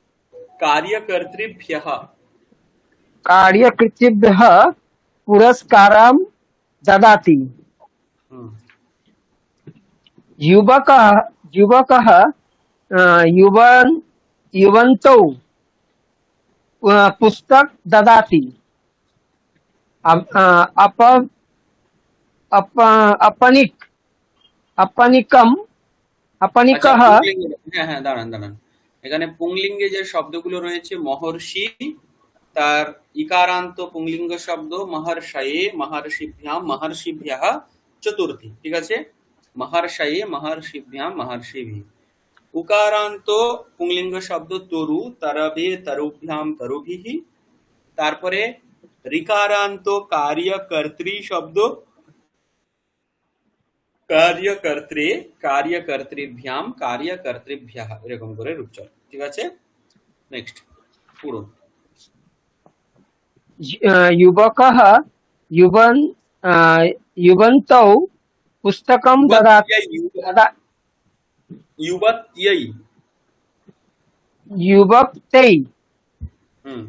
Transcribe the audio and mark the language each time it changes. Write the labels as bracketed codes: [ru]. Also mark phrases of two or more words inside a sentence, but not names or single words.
[sa] कार्यकर्तृभ्यः पुरस्कारं ददाति युवकः युवन्तौ पुस्तक ददाति अपनिकः [bn] আচ্ছা, পুংলিঙ্গে, হ্যাঁ হ্যাঁ, দাঁড়ান দাঁড়ান, এখানে পুংলিঙ্গে যে শব্দগুলো রয়েছে, মহর্ষি, তার ইকারান্ত পুংলিঙ্গ শব্দ [sa] মহর্ষয়ে, মহর্ষিভ্যাম, মহর্ষিভ্যः, [bn] চতুর্থী। ঠিক আছে, [sa] महर्षये महर्षिभ्यां महर्षिभिः। उकारांत पुंलिंग शब्द तरु, तरवे तरुभ्याम तरुभिः। [bn] তারপরে রিকারান্ত কার্যকর্তৃ শব্দ, [sa] কার্যকর্ত্রে কার্যকর্তৃভ্যাম কার্যকর্তৃভ্যः, [bn] এরকম করে রূপচল। ঠিক আছে, নেক্সট পড়ুন। [sa] युवकः युवन्तौ पुस्तकं ददाति युवत्यै, युवक्तै হুম,